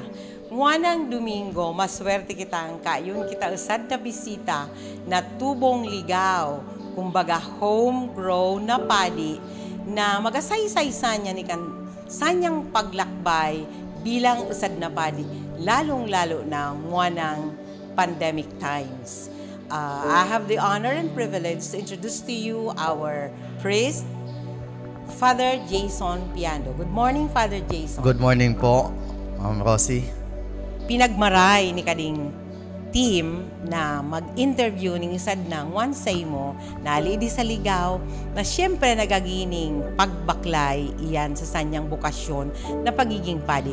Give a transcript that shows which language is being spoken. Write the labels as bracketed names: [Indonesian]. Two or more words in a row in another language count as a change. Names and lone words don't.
[Bikol] Nguanang Domingo, maswerte kitang kayon kita usad na bisita na tubong ligaw, kumbaga homegrown na padi na magasaysay-sa niya ni kan sanyang paglakbay bilang usad na padi, lalong-lalo na nguanang [English] pandemic times. I have the honor and privilege to introduce to you our priest, Father Jason Piando. Good morning, Father Jason. Good morning po, Ma'am Rosie. [Bikol] Pinagmaray ni kading team na mag-interview ng isad ng wansay mo na alidi sa ligaw na siyempre nagagining pagbaklay iyan sa sanyang bukasyon na pagiging padi.